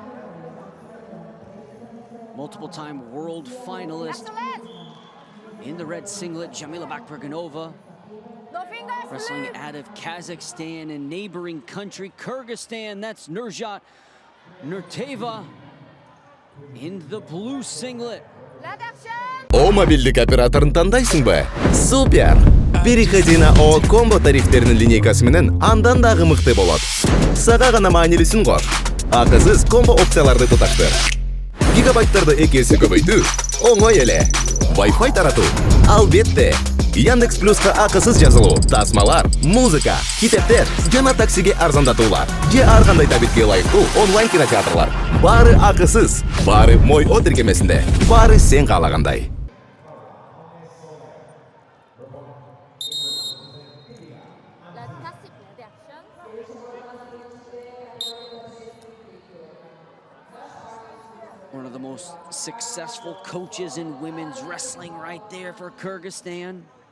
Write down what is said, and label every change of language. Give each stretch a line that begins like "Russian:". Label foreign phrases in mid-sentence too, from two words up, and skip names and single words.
English: Multiple-time world finalist in the red singlet, Jamiля Bakbергenowa, wrestling out of Kazakhstan and neighboring country, Kyrgyzstan. That's Nurzat Nurtaeva in the blue singlet.
Kyrgyz: О мобильдик операторын тандайсыңбы? Супер!
Russian: Переходи на
Kyrgyz: О комбо тарифтерінің линейкасы менен андан дагы мыкты болот. Сага гана маанилүүсүн кор. Акысыз комбо опцияларды туташтыр. Гигабайттарды 2 есе көбөйтүү оңой эле. Wi-Fi таратуу албетте. Яндекс Плюска акысыз жазылуу, тасмалар, музыка, китептер жана таксиге арзандатуулар. Же ар кандай табитке ылайыктуу онлайн кинотеатрлар. Баары акысыз, баары мой о тиркемесинде, баары сен каалагандай.
English: One of the most successful coaches in women's wrestling right there for Kyrgyzstan.